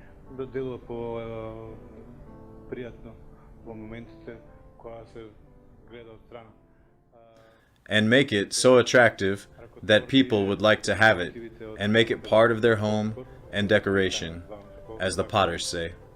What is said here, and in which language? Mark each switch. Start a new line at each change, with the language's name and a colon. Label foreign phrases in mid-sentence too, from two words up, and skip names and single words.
Macedonian: делува пријатно во моментите кога се гледа од страна.
English: And make it so attractive that people would like to have it and make it part of their home and decoration, as the potters say.